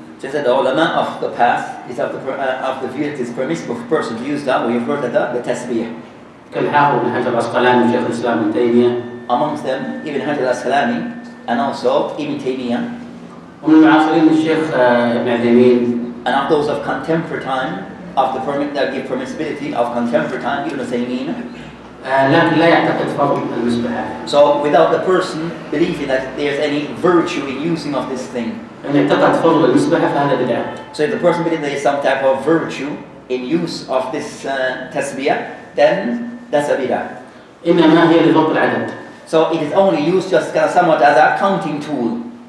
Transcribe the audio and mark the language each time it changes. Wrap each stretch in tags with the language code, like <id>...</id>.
<en>Says that the ulama of the past is of the view it is permissible for a person to use that. We have heard that the tasbih.</en> <ar>كالحافظ ابن حجر العسقلاني وشيخ الإسلام ابن تيمية.</ar> <en>Amongst them, Ibn Hajar al-Asqalani and also Ibn Taymeeyah.</en> <ar>ومن المعاصرين الشيخ ابن عثيمين.</ar> <en>And of those of contemporary time, of the permit that give permissibility of contemporary time, Ibn Taymeeyah.</en> <ar>لكن لا يعتقد فضل المسبحة.</ar> <en>So without the person believing that there's any virtue in using of this thing.</en> <ar>إن اعتقد فضل المسبحة فهذا بدعة.</ar> <en>So if the person believes there is some type of virtue in use of this tasbih, then that's a bid'ah.</en> <ar>إنما هي لضبط العدد.</ar> <en>So it is only used just kind of somewhat as a counting tool.</en>